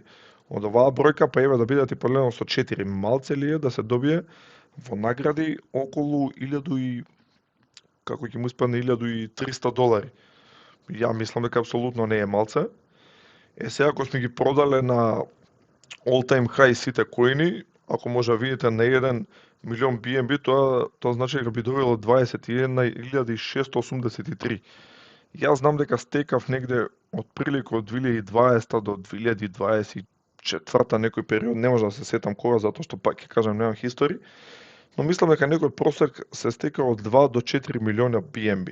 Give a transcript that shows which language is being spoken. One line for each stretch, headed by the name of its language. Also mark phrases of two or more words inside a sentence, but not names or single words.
Macedonian: Од оваа бројка па еве да бидат и поделено со 4, малце ли е да се добие во награди околу 1000 и како ќе му испадне 1300 долари. Ја мислам дека апсолутно не е малце. Сега ако сме ги продале на
English: all time high
Macedonian: сите коини, ако може да видите на 1 милион BNB, тоа значи дека би добило 21.683. Јас знам дека стекав негде од прилика од 2020 до 2024 некој период, не може да се сетам кога, затоа што пак ќе кажам немам хистори, но мислам дека некој просек се стека од 2 до 4 милиона BNB.